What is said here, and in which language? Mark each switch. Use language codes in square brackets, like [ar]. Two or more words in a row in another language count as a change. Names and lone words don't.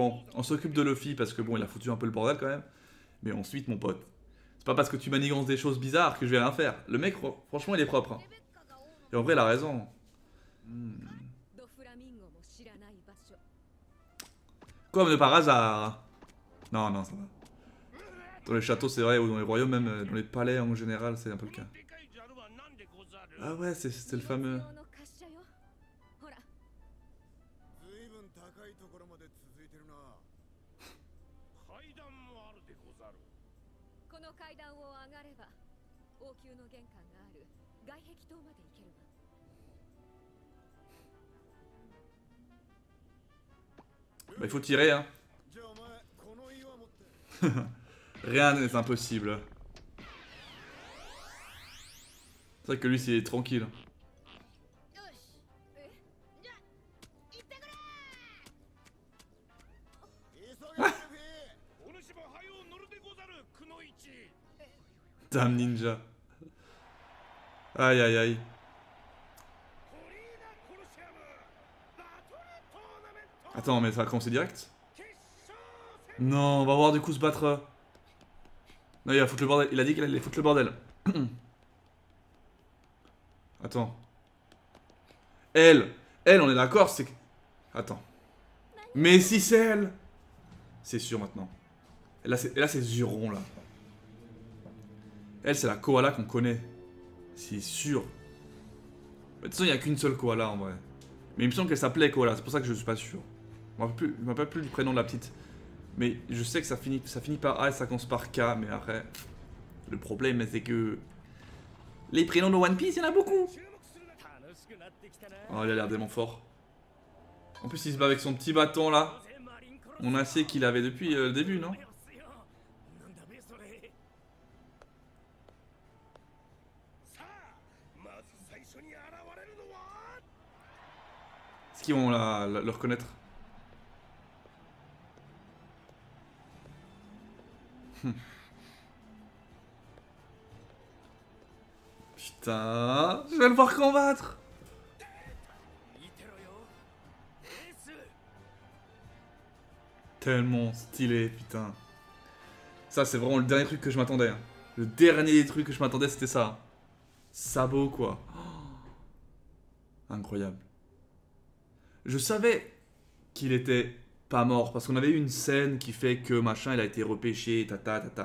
[fr] Bon, on s'occupe de Luffy parce que bon, il a foutu un peu le bordel quand même. Mais ensuite, mon pote, c'est pas parce que tu manigances des choses bizarres que je vais rien faire. Le mec, franchement, il est propre. Hein. Et en vrai, il a raison. Comme de par hasard. Non, non, ça va. Dans les châteaux, c'est vrai, ou dans les royaumes, même dans les palais en général, c'est un peu le cas. [ja] でかいザルは何でござる [fr] Ah ouais, c'était le fameux... [ja] 荷物用の滑車よ。ほら、ずいぶん高いところまで続いてるな。階段もあるでござるこの階段を上がれば王宮の玄関がある外壁棟まで行けるわ。 [fr] Bah, il faut tirer, hein. [ja] じゃあお前この岩持って [fr] Rien n'est impossible. C'est vrai que lui, c'est tranquille. [ja] よし。じゃあ行ってくれ。急げルフィ。お主も早う乗るでござるくのいち [fr] Dame ninja. Aïe aïe aïe. [ja] コリーナコロシアムバトルトーナメント [fr] Attends, mais ça va commencer direct? [ja] 決勝戦 [fr] Non, on va voir du coup se battre. Non, il va foutre le bordel. Il a dit qu'il allait foutre le bordel. Attends. Elle, on est d'accord, c'est... Attends. Mais si c'est elle! C'est sûr maintenant. Et là, c'est Zuron, là. Elle, c'est la koala qu'on connaît. C'est sûr. De toute façon, il n'y a qu'une seule koala, en vrai. Mais il me semble qu'elle s'appelait koala, c'est pour ça que je suis pas sûr. Je me rappelle plus du prénom de la petite. Mais je sais que ça finit par A et ça commence par K, mais après... Le problème, c'est que... Les prénoms de One Piece, il y en a beaucoup! [ja] 注目するな楽しくなってきたな [fr] Oh, il a l'air dément fort. En plus, il se bat avec son petit bâton, là. On a sait qu'il avait depuis le début, non? [ja] なんだべそれさあまず最初に現れるのは [fr] Est-ce qu'ils vont le reconnaître? Putain, je vais le voir combattre. [ja] 見てろよエース [fr] Tellement stylé, putain. Ça, c'est vraiment le dernier truc que je m'attendais. Hein. Le dernier truc que je m'attendais, c'était ça. Sabot, quoi. Oh. Incroyable. Je savais qu'il était pas mort, parce qu'on avait eu une scène qui fait que machin, il a été repêché, tata, tata.